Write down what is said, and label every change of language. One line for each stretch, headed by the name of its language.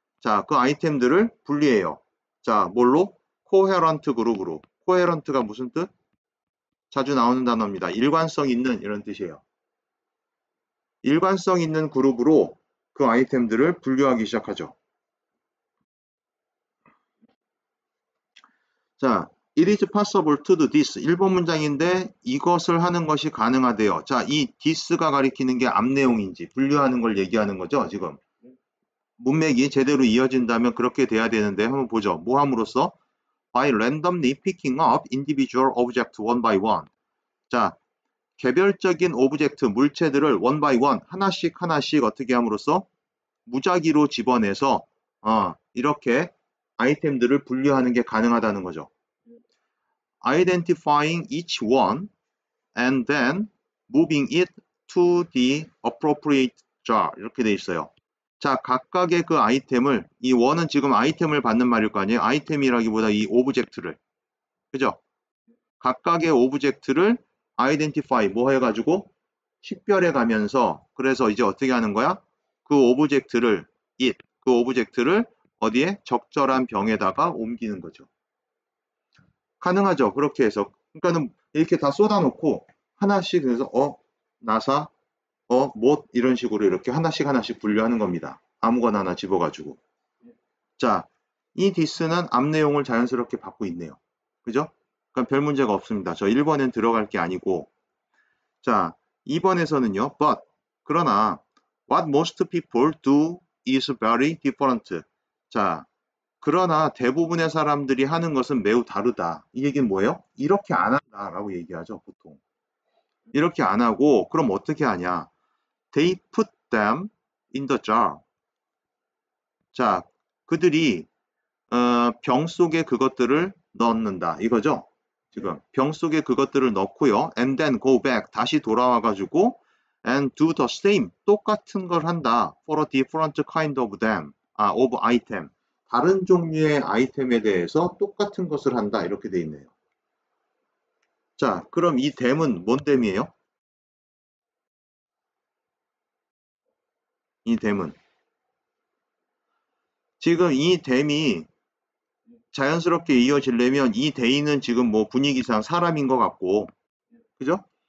Korean: 자, 그 아이템들을 분리해요. 자, 뭘로? coherent 그룹으로. coherent가 무슨 뜻? 자주 나오는 단어입니다. 일관성 있는 이런 뜻이에요. 일관성 있는 그룹으로 그 아이템들을 분류하기 시작하죠.
English: 자, it is possible to do this.
Korean: 1번 문장인데 이것을 하는 것이 가능하대요. 자, 이 this가 가리키는 게 앞 내용인지 분류하는 걸 얘기하는 거죠, 지금. 문맥이 제대로 이어진다면 그렇게 돼야 되는데 한번 보죠. 뭐 함으로써?
English: By randomly picking up individual objects one by one.
Korean: 자, 개별적인 오브젝트, 물체들을 one by one, 하나씩 하나씩 어떻게 함으로써? 무작위로 집어내서 이렇게 아이템들을 분류하는 게 가능하다는 거죠.
English: Identifying each one and then moving it to the appropriate jar
Korean: 이렇게 돼 있어요. 자, 각각의 그 아이템을, 이 원은 지금 아이템을 받는 말일 거 아니에요. 아이템이라기보다 이 오브젝트를, 그죠? 각각의 오브젝트를 identify 뭐 해가지고 식별해 가면서, 그래서 이제 어떻게 하는 거야? 그 오브젝트를 그 오브젝트를 어디에? 적절한 병에다가 옮기는 거죠. 가능하죠. 그렇게 해서. 그러니까는 이렇게 다 쏟아놓고 하나씩 해서 나사, 못 이런 식으로 이렇게 하나씩 하나씩 분류하는 겁니다. 아무거나 하나 집어가지고. 자, 이 this는 앞 내용을 자연스럽게 받고 있네요. 그죠? 그러니까 별 문제가 없습니다. 저 1번엔 들어갈 게 아니고. 자, 2번에서는요.
English: But 그러나 what most people do is very different.
Korean: 자, 그러나 대부분의 사람들이 하는 것은 매우 다르다. 이 얘기는 뭐예요? 이렇게 안 한다라고 얘기하죠, 보통. 이렇게 안 하고 그럼 어떻게 하냐?
English: They put them in the jar.
Korean: 자, 그들이 병 속에 그것들을 넣는다. 이거죠? 지금 병 속에 그것들을 넣고요.
English: And then go back.
Korean: 다시 돌아와 가지고
English: and do the same.
Korean: 똑같은 걸 한다.
English: For a different kind of them. of item.
Korean: 다른 종류의 아이템에 대해서 똑같은 것을 한다. 이렇게 돼 있네요. 자, 그럼 이 them은 뭔 them이에요? 이 them은 지금 이 댐이 자연스럽게 이어지려면 이 대인은 지금 뭐 분위기상 사람인 것 같고, 그죠?